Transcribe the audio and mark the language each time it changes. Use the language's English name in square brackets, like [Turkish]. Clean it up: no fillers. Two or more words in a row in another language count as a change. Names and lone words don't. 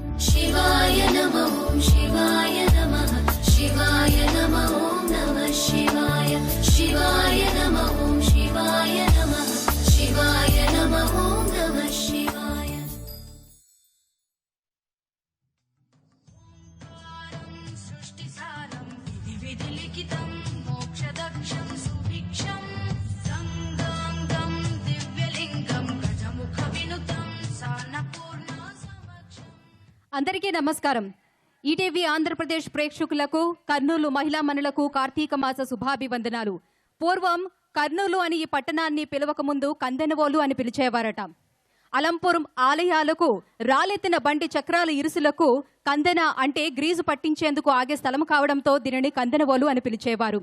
[Sanskrit] शिवाय नमः शिवाय नमः शिवाय नमः नमः शिवाय शिवाय नमः शिवाय नमः शिवाय नमः नमः शिवाय सृष्टिसारं विधिलिखितं मोक्षदक्षं सुभिक्षं संगं दिव्यलिंगं गजमुखविनुतं सान्नपूर्णा [Telugu] అందరికీ నమస్కారం. ఈటీవీ ఆంధ్రప్రదేశ్ ప్రేక్షకులకు కర్నూలు మహిళా మనులకు కార్తీక మాస శుభాభివందనాలు. పూర్వం కర్నూలు అని ఈ పట్టణాన్ని పిలవకముందు కందెనవోలు అని పిలిచేవారట. అలంపురం ఆలయాలకు రాలెత్తిన బండి చక్రాల ఇరుసులకు కందెన అంటే గ్రీజు పట్టించేందుకు ఆగే స్థలం కావడంతో దీనిని కందెనవోలు అని పిలిచేవారు.